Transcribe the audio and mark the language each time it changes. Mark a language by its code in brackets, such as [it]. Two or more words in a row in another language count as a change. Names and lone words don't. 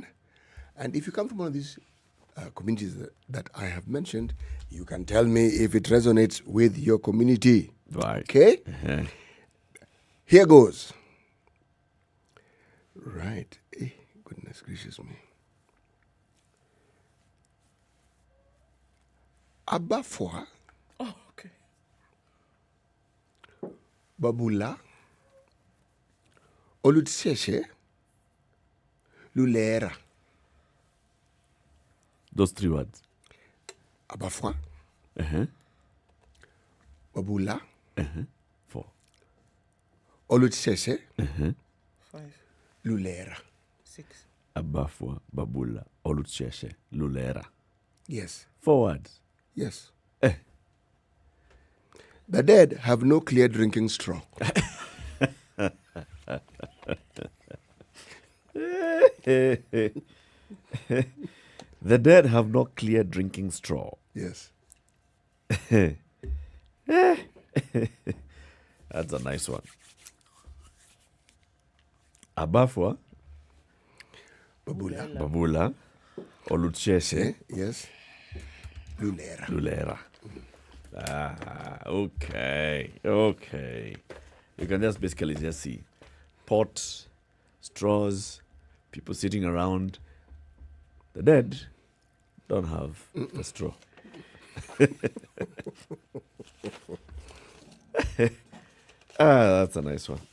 [en] And if you come from one of these communities that I have mentioned, you can tell me if it resonates with your community. Right. Okay? Here goes. Right. Goodness gracious me. [luy] Abafwa. [en] Oh, okay. [luy] Babula. Olutseshe. Lulera. [en] Those three words. [luy] Abafwa. Babula. [en] 4. [luy] Olutseshe. [en] 5. [luy] Lulera. [en] 6. [luy] Abafwa, Babula, Olutseshe, Lulera. [en] Yes. 4 words. Yes. The dead have no clear drinking straw. The dead have no clear drinking straw. Yes. That's a nice one. [luy] Abafwa, Babula, Olutseshe. [en] Yes. Lulera. [luy] Lulera. [en] Okay. You can just basically just see pot, straws, people sitting around. The dead don't have a straw. That's a nice one.